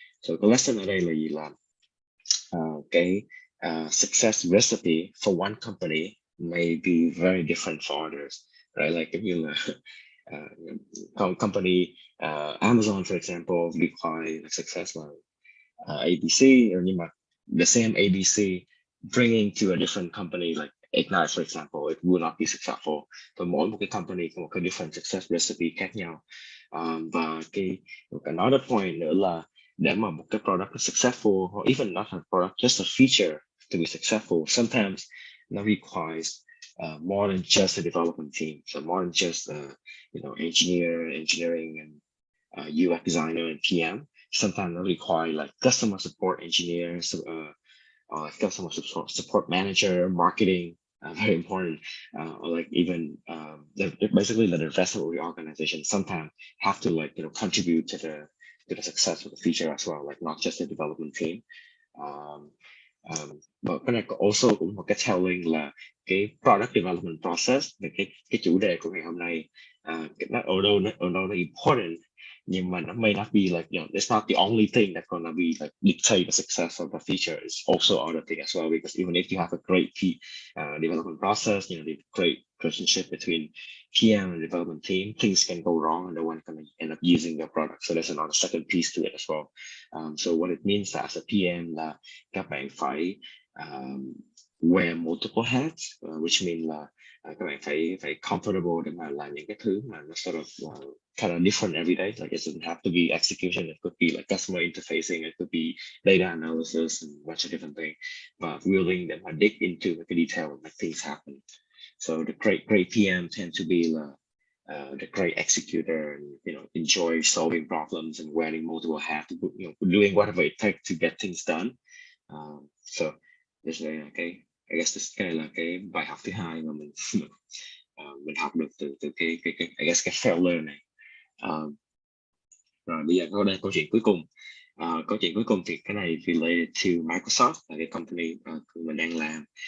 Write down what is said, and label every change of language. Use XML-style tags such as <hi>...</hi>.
<en>So the lesson ở đây là gì, là cái success recipe for one company may be very different for others, right? Like if you company Amazon, for example, require success like ABC, or the same ABC bringing to a different company like Ignite, for example, it will not be successful.</en> <vi>Và mỗi một cái company có một cái different success recipe khác nhau.</vi> <en>Và another point nữa là để mà một cái product successful, or even not a product, just a feature to be successful, sometimes it requires more than just a development team. So more than just engineering and UX designer and PM. Sometimes it require like customer support engineers, customer support manager, marketing, very important, or like even basically the rest of the organization sometimes have to contribute to the success of the feature as well, like not just the development team. But cái này also cũng một cái telling là cái product development process, về cái chủ đề của ngày hôm nay, although nó important, nhưng mà nó may not be like, it's not the only thing that's gonna be like dictate the success of the feature. It's also other thing as well, because even if you have a great development process, the great relationship between PM and development team, things can go wrong and no one can end up using your product. So there's another second piece to it as well. So what it means as a PM là các bạn phải wear multiple hats, which means là các bạn phải comfortable để mà làm những cái thứ mà nó sort of kind of different every day. Like it doesn't have to be execution, it could be like customer interfacing, it could be data analysis and a bunch of different things, but willing để mà dig into the detail and make things happen. So the great PM tend to be the great executor, and enjoy solving problems and wearing multiple hats, doing whatever it takes to get things done.</en> <vi>So this is I guess cái này là cái bài học thứ hai mà mình học được từ cái I guess cái failure này. Rồi bây giờ có đây câu chuyện cuối cùng. Câu chuyện cuối cùng thì cái này related to Microsoft, là cái company mình đang làm.</vi>